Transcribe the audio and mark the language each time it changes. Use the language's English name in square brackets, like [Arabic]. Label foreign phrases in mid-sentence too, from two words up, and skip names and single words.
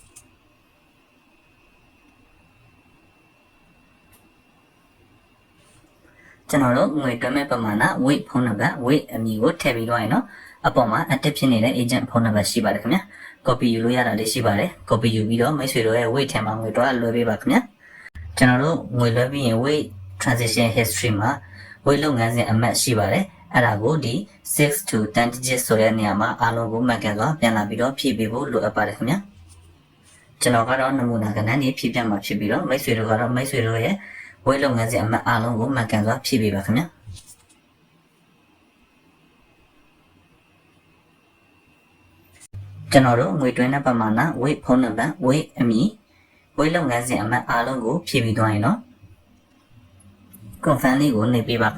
[Burmese] ကျွန်တော်တို့ငွေတွင်းမဲ့ပမာဏ weight ဖုန်းနံပါတ် weight အမည်ကိုထည့်ပြီးတော့ရင်တော့အပေါ်မှာ active ဖြစ်နေတဲ့ agent ဖုန်းနံပါတ်ရှိပါတယ်ခင်ဗျာ copy ယူလို့ရတာလေးရှိပါတယ် copy ယူပြီးတော့မိတ်ဆွေတို့ရဲ့ weight ထဲမှာငွေတော့လွှဲပေးပါခင်ဗျာကျွန်တော်တို့ငွေလွှဲပြီးရင် [English] weight transaction history [Burmese] မှာဝိတ်လုပ်ငန်းစဉ်အမှတ်ရှိပါတယ်အဲ့ဒါကိုဒီ [English] 6 to 10 digit [Burmese] ဆိုတဲ့နေရာမှာအားလုံးကိုမှတ်ကန်စွာပြန်လာပြီးတော့ဖြည့်ပေးဖို့လိုအပ်ပါတယ်ခင်ဗျာကျွန်တော်ကတော့နမူနာကဏ္ဍလေးဖြည့်ပြမှာဖြစ်ပြီးတော့မိတ်ဆွေတို့ကတော့မိတ်ဆွေတို့ရဲ့ဝိတ်လုပ်ငန်းစဉ်အမှတ်အားလုံးကိုမှတ်ကန်စွာဖြည့်ပေးပါခင်ဗျာ ကျွန်တော်တို့ငွေတွင်းတဲ့ပမာဏဝိတ်ဖုန်းနံပါတ်ဝိတ်အမည်ဝိတ်လုပ်ငန်းစဉ်အမှတ်အားလုံးကိုဖြည့်ပြီးသွားရင်တော့ confirm လေးကိုနှိပ်ပေးပါ